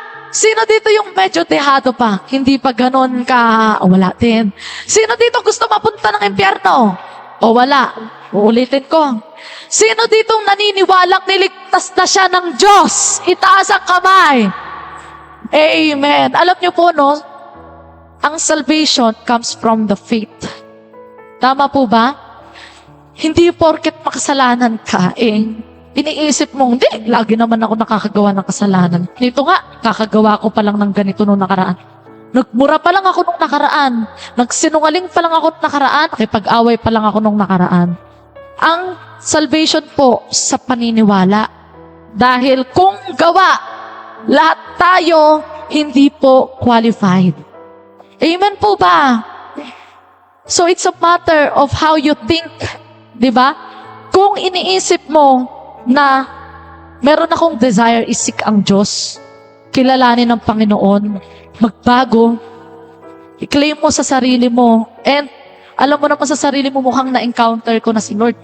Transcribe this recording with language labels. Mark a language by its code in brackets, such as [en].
[tl] Sino dito yung medyo dehado pa? Hindi pa ganon ka, wala din. Sino dito gusto mapunta ng impyerno? O wala. Uulitin ko. Sino dito naniniwalang niligtas na siya ng Diyos? Itaas ang kamay. Amen. Alam niyo po, no? [en] Ang salvation comes from the faith. [tl] Tama po ba? Hindi porket makasalanan ka, iniisip mo, hindi, lagi naman ako nakakagawa ng kasalanan. Nito nga, kakagawa ko pa lang ng ganito nung nakaraan. Nagmura pa lang ako nung nakaraan. Nagsinungaling pa lang ako nung nakaraan. Nakipag-away pa lang ako nung nakaraan. Ang salvation po sa paniniwala. Dahil kung gawa, lahat tayo hindi po qualified. Amen po ba? [en] So it's a matter of how you think. [tl] Diba? Kung iniisip mo na meron akong desire isik ang Diyos, kilalanin ng Panginoon, magbago, i-claim mo sa sarili mo, and alam mo naman sa sarili mo, mukhang na-encounter ko na si Lord.